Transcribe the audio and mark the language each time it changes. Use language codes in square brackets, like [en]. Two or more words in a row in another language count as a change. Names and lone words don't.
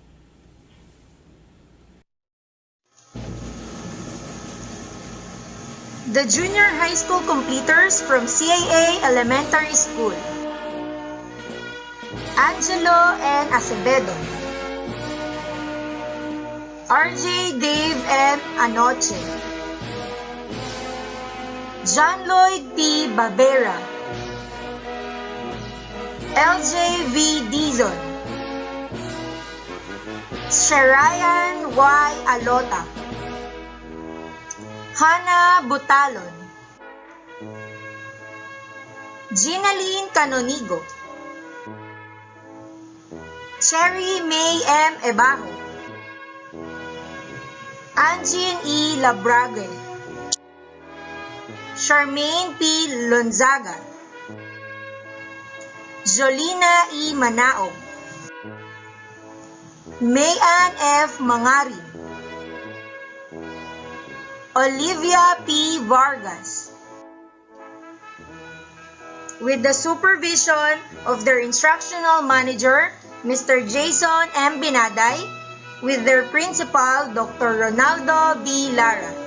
[en] The junior high school completers from CAA Elementary School, Angelo N. Acevedo, RJ Dave M. Anoche, John Lloyd P. Barbera, LJ V. Dizon, Sharayan Y. Alota, Hannah Butalon, Ginaline Canonigo, Cherry May M. Ebajo, Anjin E. Labrague, Charmaine P. Lonzaga, Jolina E. Manaog, Mayan F. Mangari, Olivia P. Vargas, with the supervision of their instructional manager, Mr. Jason M. Binaday, with their principal, Dr. Ronaldo B. Lara.